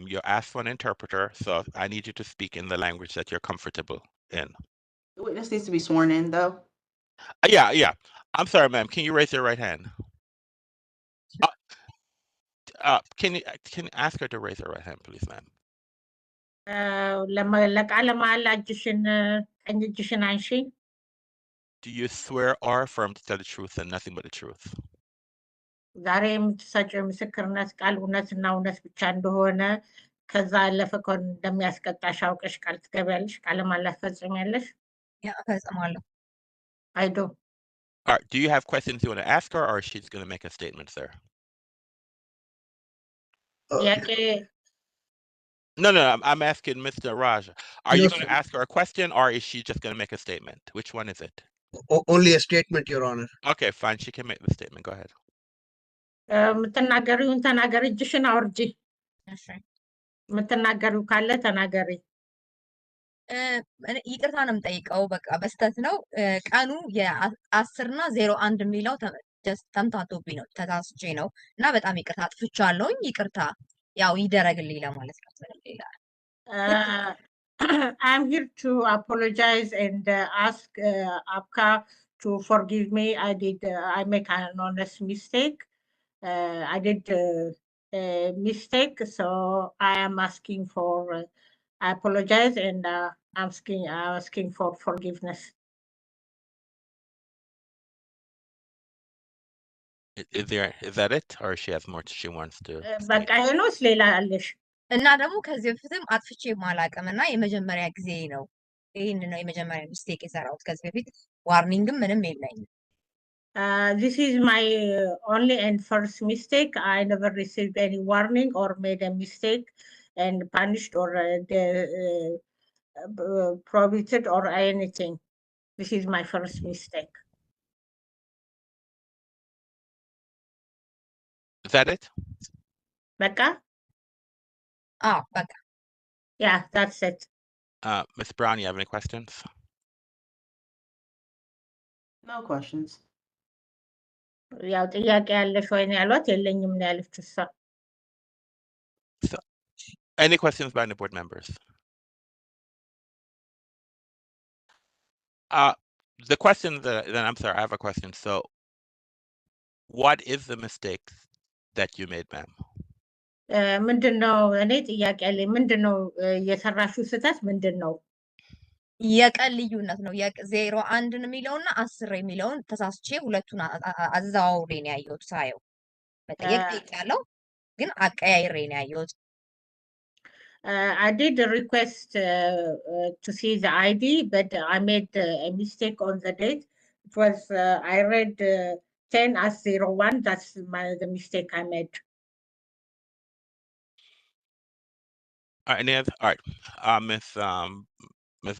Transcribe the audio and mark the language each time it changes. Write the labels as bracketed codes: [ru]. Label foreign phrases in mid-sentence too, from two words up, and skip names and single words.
[en] You're asked for an interpreter, so I need you to speak in the language that you're comfortable in. The witness needs to be sworn in, though. Yeah. I'm sorry, ma'am. Can you raise your right hand? Can you ask her to raise her right hand, please, ma'am? [am] ለቃለ መሃላ እጅሽን ቀኝ እጅሽን አንሺ። [en] Do you swear or affirm to tell the truth and nothing but the truth? [am] ዛሬ የምትሰጪው የምስክርነት ቃል እውነትና እውነት ብቻ እንደሆነ ከዛ ያለፈ ከሆነ እንደሚያስቀጣሽ አውቀሽ ቃል ትገቢያለሽ? ቃለ መሃላ ትፈጽሚያለሽ? እፈጽማለሁ። [en] I do All right. Do you have questions you want to ask her, or she's going to make a statement, sir? [am] ጥያቄ [en] No. I'm asking Mr. Raja. Are you going to ask her a question, or is she just going to make a statement? Which one is it? only a statement, Your Honor. Okay, fine. She can make the statement. Go ahead. [am] የምትናገሪውን ተናገሪ። እጅሽን አውርጂ። የምትናገሪው ካለ ተናገሪ። ይቅርታ ነው የምጠይቀው። በቃ በስተት ነው። ቀኑ የ10/01 የሚለው ተምታቶብኝ ነው፣ ተሳስቼ ነው እና በጣም ይቅርታ አጥፍቻለሁኝ። ይቅርታ ያው ይደረግልኝ ለማለት ነው። ምንም ሌላ [en] I'm here to apologize and ask ABCA to forgive me. I make an honest mistake. I did a mistake, so I am asking for. I apologize and asking for forgiveness. Is that it, or she has more she wants to? [am] በቃ ይሄ ነው ሌላ አለሽ? እና ደግሞ ከዚህ በፊትም አጥፍቼ ማላቅም እና የመጀመሪያ ጊዜ ነው። ይህን ነው የመጀመሪያ ሚስቴክ የሰራሁት። ከዚህ በፊት ዋርኒንግም ምንም የለኝም። [en] This is my only and first mistake. I never received any warning or made a mistake and punished or prohibited or anything. This is my first mistake. Is that it? Becca? Oh, Becca. Yeah, that's it. Ms. Brown, you have any questions? No questions. [am] ያው ጥያቄ ያለሽ ወይ ነው ያሏት። የለኝም ነው ያለችው እሷ። [en] Any questions by any board members? The question then I'm sorry, I have a question. So what is the mistake that you made, ma'am? [am] ምንድን ነው እኔ ጥያቄ ያለኝ ምንድን ነው የሰራሽው ስህተት ምንድን ነው? የቀን ልዩነት ነው። የ01 የሚለውና 10 የሚለውን ተሳስቼ ሁለቱን አዘዋውሬ ነው ያየሁት። ሳየው መጠየቅ ጠይቄያለሁ፣ ግን አቀያይሬ ነው ያየሁት። [en] I did request to see the ID, but I made a mistake on the date. It was I read 10 as 01. That's the mistake I made. All right, Ms.